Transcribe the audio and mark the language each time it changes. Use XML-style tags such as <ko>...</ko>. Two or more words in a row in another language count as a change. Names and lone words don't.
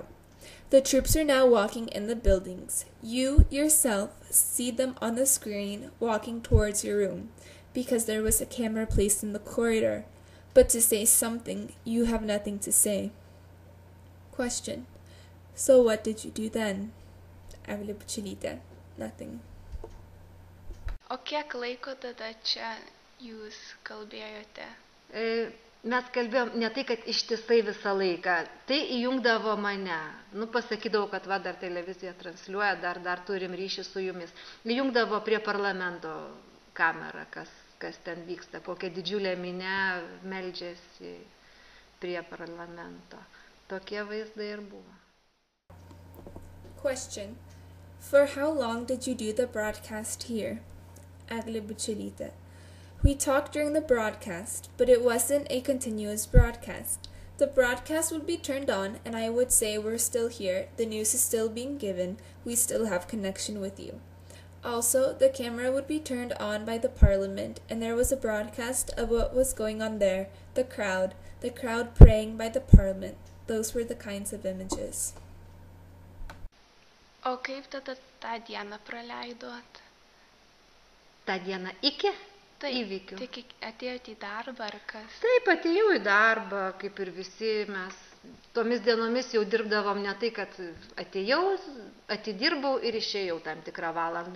<en>The troops are now walking in the buildings. You, yourself, see them on the screen walking towards your room, because there was a camera placed in the corridor. But to say something, you have nothing to say. Question. So what did you do then? Eglė Bučelytė. Nothing.</en> <lt>O kiek laiko tada čia jūs kalbėjote? Mes kalbėjom ne tai, kad ištisai visą laiką. Tai įjungdavo mane. Pasakydavau, kad dar televizija transliuoja, dar turim ryšį su jumis. Įjungdavo prie parlamento kamerą, kas ten vyksta. Kokia didžiulė minia meldžiasi prie parlamento. Tokie vaizdai ir buvo.</lt> <en>Question. For how long did you do the broadcast here? Eglė Bučelytė. We talked during the broadcast, but it wasn't a continuous broadcast. The broadcast would be turned on, and I would say we're still here, the news is still being given, we still have connection with you. Also, the camera would be turned on by the parliament, and there was a broadcast of what was going on there, the crowd praying by the parliament. Those were the kinds of images.</en> <lt>O kaip tada tą dieną praleidot? tą dieną iki įvykių. Tai atėjote į darbą ar kas? Taip, atėjau į darbą, kaip ir visi mes. Tomis dienomis jau dirbdavom ne tai, kad atėjau, atidirbau ir išėjau tam tikrą valandą.</lt>